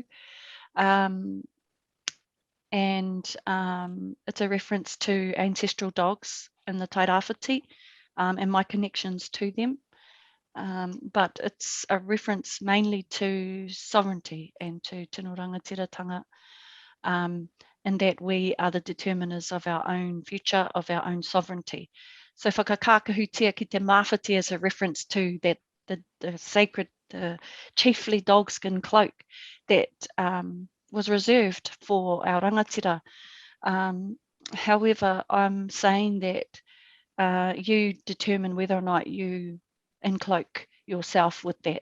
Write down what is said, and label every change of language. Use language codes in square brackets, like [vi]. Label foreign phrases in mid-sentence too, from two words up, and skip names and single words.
[en] And it's a reference to ancestral dogs in the Tairāwhiti, and my connections to them. But it's a reference mainly to sovereignty and to [mi] tino rangatiratanga, [en] and that we are the determiners of our own future, of our own sovereignty. So [mi] whakakākahutia ki te mawhiti [en] is a reference to that the sacred, the chiefly dogskin cloak that was reserved for our rangatira. However, I'm saying that you determine whether or not you encloak yourself with that.